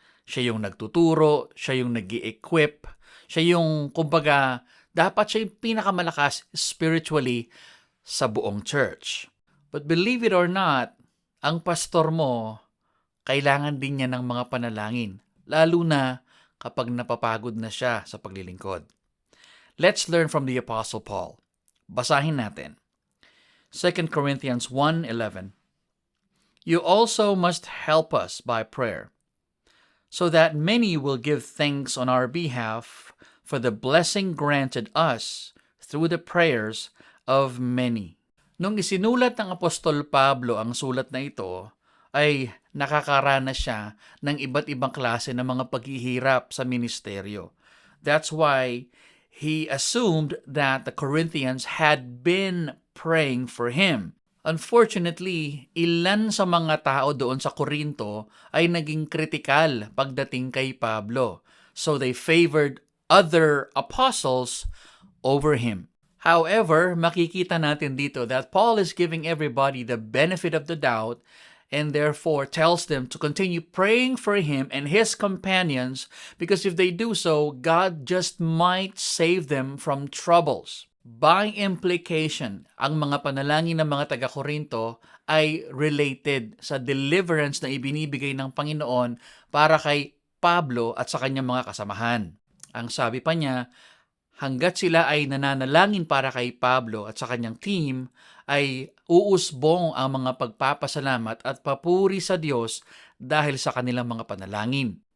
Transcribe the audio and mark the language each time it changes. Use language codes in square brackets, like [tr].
[tl] Siya yung nagtuturo, siya yung nag-i-equip, siya yung, kumbaga, dapat siya yung pinakamalakas spiritually sa buong church. [en] But believe it or not, [tl] ang pastor mo, kailangan din niya ng mga panalangin, lalo na kapag napapagod na siya sa paglilingkod. [en] Let's learn from the Apostle Paul. [tl] Basahin natin. [en] 2 Corinthians 1:11. You also must help us by prayer, so that many will give thanks on our behalf for the blessing granted us through the prayers of many. [tl] Nung isinulat ng Apostol Pablo ang sulat na ito, ay nakakaranas siya ng iba't ibang klase ng mga paghihirap sa ministeryo. [en] That's why he assumed that the Corinthians had been praying for him. [tl] Unfortunately, ilan sa mga tao doon sa Korinto ay naging kritikal pagdating kay Pablo. [en] So they favored other apostles over him. However, [tl] makikita natin dito [en] that Paul is giving everybody the benefit of the doubt and therefore tells them to continue praying for him and his companions because if they do so, God just might save them from troubles. By implication, [tl] ang mga panalangin ng mga taga-Korinto ay related sa deliverance na ibinibigay ng Panginoon para kay Pablo at sa kanyang mga kasamahan. Ang sabi pa niya, hanggat sila ay nananalangin para kay Pablo at sa kanyang team, ay uusbong ang mga pagpapasalamat at papuri sa Diyos dahil sa kanilang mga panalangin.